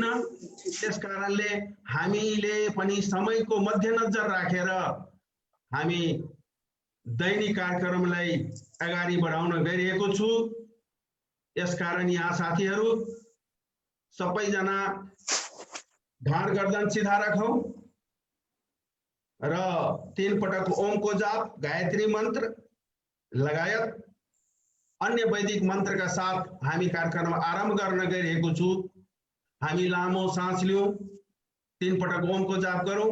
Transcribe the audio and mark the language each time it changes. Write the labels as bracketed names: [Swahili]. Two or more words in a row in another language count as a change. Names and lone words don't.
[Nepali] त्यस कारणले हामीले पनि समयको मध्यनजर राखेर हामी दैनिक कार्यक्रमलाई अगाडि बढाउन गइरहेको छु। यसकारण यहाँ साथीहरू सबैजना ढाड गर्दन सिधा राखौं र 3 पटक ओमको जाप, गायत्री मंत्र लगायत अन्य वैदिक मंत्र का साथ हामी कार्यक्रम आरंभ गर्न गइरहेको छु। हामी लामो सास लियौं, 3 पटक ओमको जाप गरौं।